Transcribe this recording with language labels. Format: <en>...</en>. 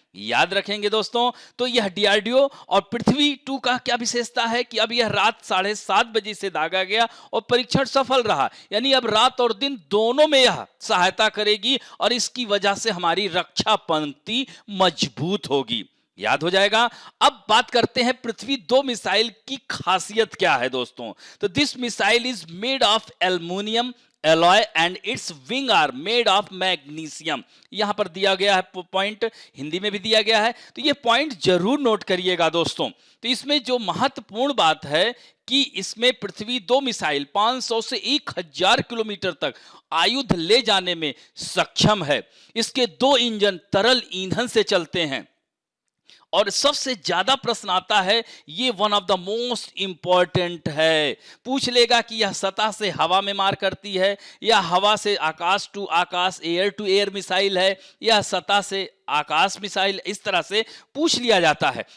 <hi>याद रखेंगे दोस्तों। तो यह डीआरडीओ और पृथ्वी 2 का क्या विशेषता है कि अब यह रात 7:30 बजे से दागा गया और परीक्षण सफल रहा, यानी अब रात और दिन दोनों में यह सहायता करेगी और इसकी वजह से हमारी रक्षा पंक्ति मजबूत होगी। याद हो जाएगा। अब बात करते हैं पृथ्वी 2 मिसाइल की खासियत क्या है दोस्तों।</hi> <en>तो this missile is made of aluminium alloy and its wing are made of magnesium।</en> <hi>यहां पर दिया गया है पॉइंट, हिंदी में भी दिया गया है, तो ये पॉइंट जरूर नोट करिएगा दोस्तों। तो इसमें जो महत्वपूर्ण बात है कि इसमें पृथ्वी 2 मिसाइल 500 से 1000 किलोमीटर तक आयुध ले जाने में सक्षम है। इसके 2 इंजन तरल ईंधन से चलते हैं। और सबसे ज्यादा प्रश्न आता है, ये</hi> <en>one of the most important</en> <hi>है, पूछ लेगा कि यह सतह से हवा में मार करती है या हवा से आकाश to Akash air to air missile है या सतह से आकाश मिसाइल, इस तरह से पूछ लिया जाता है।</hi>